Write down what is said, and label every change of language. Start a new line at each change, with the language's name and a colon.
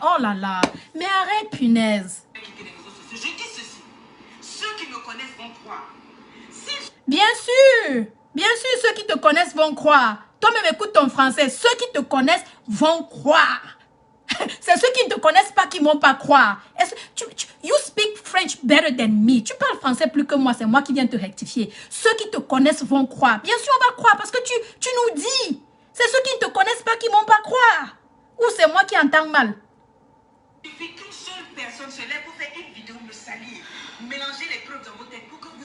French: Oh là là. Mais arrête, punaise. Je dis ceci. Ceux qui me connaissent vont croire. Bien sûr. Bien sûr, ceux qui te connaissent vont croire. Toi-même, écoute ton français. Ceux qui te connaissent vont croire. C'est ceux qui ne te connaissent pas qui ne vont pas croire.
English: You speak French better than me.
French: Tu parles français plus que moi. C'est moi qui viens te rectifier. Ceux qui te connaissent vont croire. Bien sûr, on va croire parce que tu nous dis. C'est ceux qui ne te connaissent pas qui ne vont pas croire. Ou c'est moi qui entends mal. Il suffit qu'une seule personne se lève pour faire une vidéo me salir. Mélanger les preuves dans vos têtes pour que vous...